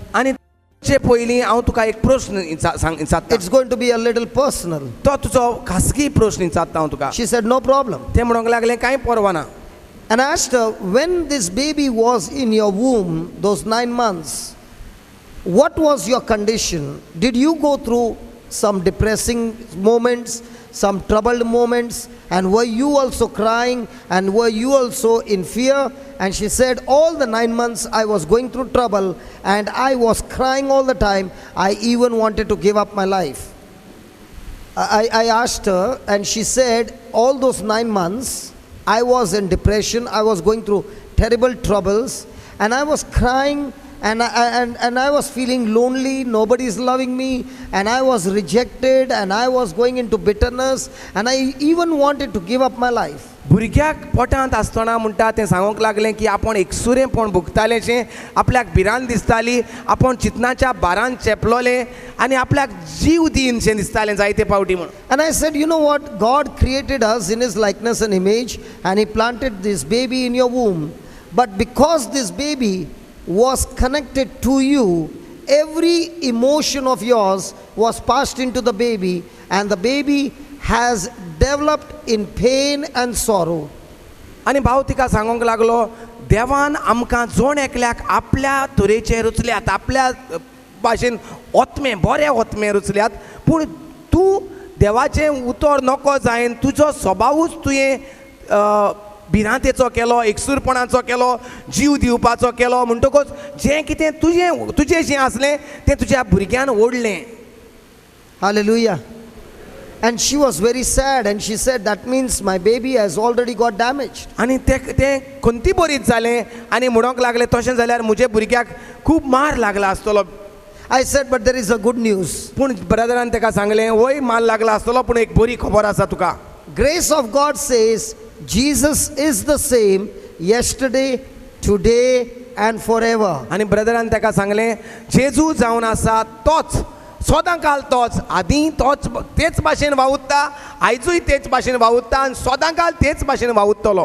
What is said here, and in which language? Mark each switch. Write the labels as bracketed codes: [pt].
[gom] आनी चे पयलीं हांव तुका एक प्रश्न विचारता. [en] It's going to be a little personal. [gom] तो तुजो खासगी प्रश्न विचारता हांव तुका. [en] She said, no problem. [gom] ते म्हणोंक लागलें कांय परवा ना. [en] And I asked her, when this baby was in your womb, those 9 months, what was your condition? Did you go through some depressing moments, some troubled moments? And were you also crying? And were you also in fear? And she said, all the 9 months I was going through trouble and I was crying all the time. I even wanted to give up my life. I asked her, and she said, all those 9 months, I was in depression, I was going through terrible troubles, and I was crying, and I was feeling lonely, nobody is loving me, and I was rejected, and I was going into bitterness, and I even wanted to give up my life. [gom] भुरग्याक पोटांत आसतना म्हणटा तें सांगूंक लागलें की आपूण एकसुरेपण भोगतालेशें, आपल्याक भिरांत दिसताली, आपूण चिंतनाच्या बारान चेपलोलें आनी आपल्याक जीव दिनशें दिसतालें जायते फावटी म्हूण. [en] And I said, you know what? God created us in His likeness and image, and He planted this baby in your womb. But because this baby was connected to you, every emotion of yours was passed into the baby, and the baby has developed in pain and sorrow. [gom] आनी भाव तिका सांगूंक लागलो देवान आमकां जोण एकल्याक आपल्या तरेचे रचल्यात, आपल्या भाशेन ओतमें बरें ओतमें रचल्यात, पूण तूं देवाचें उतर नको जायन तुजो स्वभावूच तुवें भिरांतेचो केलो, एकसूरपणाचो केलो, जीव दिवपाचो केलो, म्हणटकूच जें कितें तुजें जें आसलें तें तुज्या भुरग्यान ओडलें. [en] Hallelujah. And she was very sad, and she said, that means my baby has already got damaged. [gom] आनी तें खंती बरीच जालें आनी म्हणोंक लागलें तशें जाल्यार म्हज्या भुरग्याक खूब मार लागला आसतलो. [en] I said, but there is a good news. [gom] पूण ब्रदरान ताका सांगलें वय मार लागला आसतलो पूण एक बरी खबर आसा तुका. [en] Grace of God says, Jesus is the same yesterday, today, and forever. [gom] आनी ब्रदरान ताका सांगलें जेजू जावन आसा तोच, सदां काल तोच, आदीं तोच, तेच भाशेन वावुरता, आयजूय तेच भाशेन वावुरता आनी सदां काल तेच भाशेन वावुरतलो.